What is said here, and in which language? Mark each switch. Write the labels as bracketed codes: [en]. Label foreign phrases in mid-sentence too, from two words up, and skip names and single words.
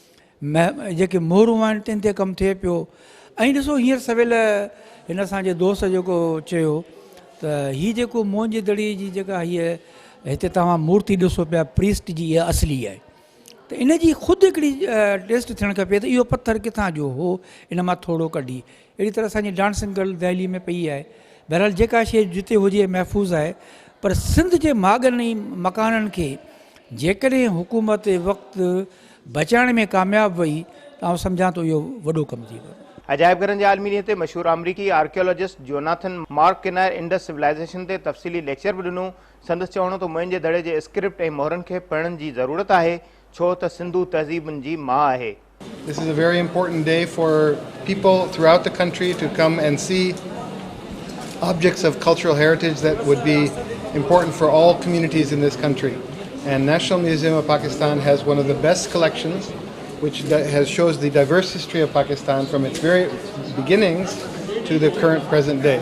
[sd] जेके मोहरूं आहिनि तिन ते कमु थिए पियो। ऐं ॾिसो हींअर सवेल हिन असांजे दोस्त जेको चयो त हीअ जेको मोहन जे दड़ीअ जी जेका हीअ हिते तव्हां मूर्ति ॾिसो पिया प्रीस्ट जी, इहा असली आहे। त इन जी ख़ुदि हिकिड़ी टेस्ट थियणु खपे त इहो पथर किथां जो हो, इन मां थोरो कढी। अहिड़ी तरह असांजी डांसिंग गर्ल दिल्ली में पई आहे। बहरहाल जेका शइ जिते हुजे महफ़ूज़ आहे, पर सिंध जे माॻनि ऐं मकाननि खे जेकॾहिं हुकूमत वक़्तु बचाइण में कामयाबु वई त आउं सम्झां थो इहो वॾो कमु थी वियो। अजाइब घरनि जे आलमी ॾींहं ते मशहूरु अमरीकी आर्कियोलॉजिस्ट जोनाथन मार्क किनार [en] Indus civilization [sd] ते तफ़सीली लेक्चर बि ॾिनो। संदसि चवणो त मुंहिंजे दड़े जे स्क्रिप्ट ऐं मोहरनि खे पढ़ण जी ज़रूरत आहे, छो त सिंधू तहज़ीबुनि जी माउ आहे। [en] This is a very important day for people throughout the country to come and see objects of cultural heritage that would be important for all communities in this country. And National Museum of Pakistan has one of the best collections, which shows the diverse history of Pakistan from its very beginnings to the current present day.